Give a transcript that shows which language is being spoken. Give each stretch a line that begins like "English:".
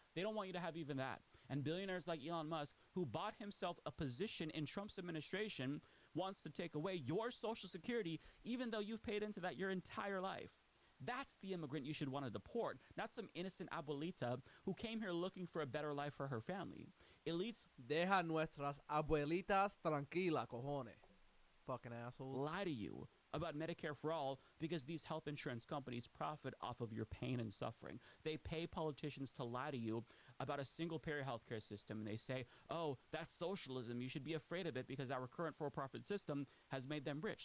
English: They don't want you to have even that. And billionaires like Elon Musk, who bought himself a position in Trump's administration, wants to take away your Social Security, even though you've paid into that your entire life. That's the immigrant you should want to deport, not some innocent abuelita who came here looking for a better life for her family. Elites
Spanish: deja nuestras abuelitas tranquila, cojones.
English: Fucking assholes. Lie to you about Medicare for all because these health insurance companies profit off of your pain and suffering. They pay politicians to lie to you about a single-payer healthcare system, and they say, oh, that's socialism. You should be afraid of it because our current for-profit system has made them rich.